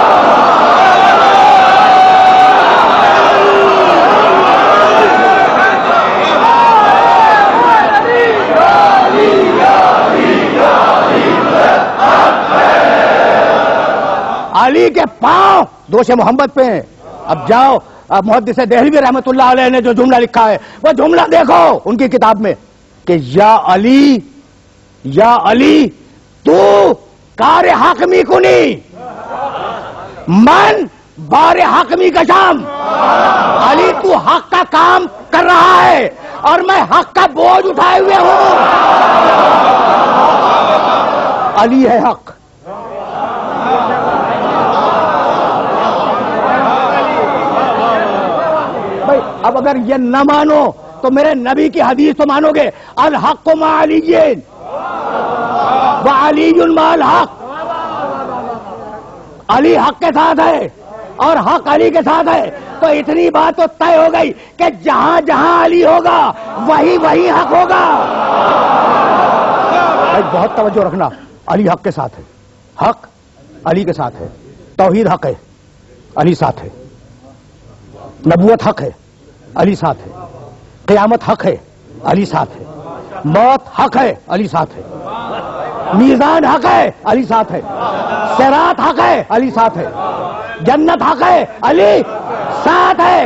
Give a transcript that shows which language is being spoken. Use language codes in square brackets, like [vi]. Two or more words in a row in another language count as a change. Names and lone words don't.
[ur] علی کے پاؤں دوش محمد پہ ہیں. اب جاؤ, محدث دہلوی رحمت اللہ علیہ نے جو جملہ لکھا ہے وہ جملہ دیکھو ان کی کتاب میں کہ [fa] یا علی تو کار حاکمی کنی من بار حاکمی کا شام. [ur] علی تو حق کا کام کر رہا ہے اور میں حق کا بوجھ اٹھائے ہوئے ہوں. علی ہے حق. اب اگر یہ نہ مانو تو میرے نبی کی حدیث تو مانو گے, [ar] الحق مع علی وعلی مع الحق. [ur] علی حق کے ساتھ ہے اور حق علی کے ساتھ ہے. تو اتنی بات تو طے ہو گئی کہ جہاں جہاں علی ہوگا وہی حق ہوگا. بہت توجہ رکھنا, علی حق کے ساتھ ہے, حق علی کے ساتھ ہے, توحید حق ہے علی ساتھ ہے, نبوت حق ہے علی ساتھ ہے, قیامت حق ہے علی ساتھ ہے, موت حق ہے علی ساتھ ہے, میزان حق ہے علی ساتھ ہے, صراط حق ہے علی ساتھ ہے, جنت حق ہے علی ساتھ ہے.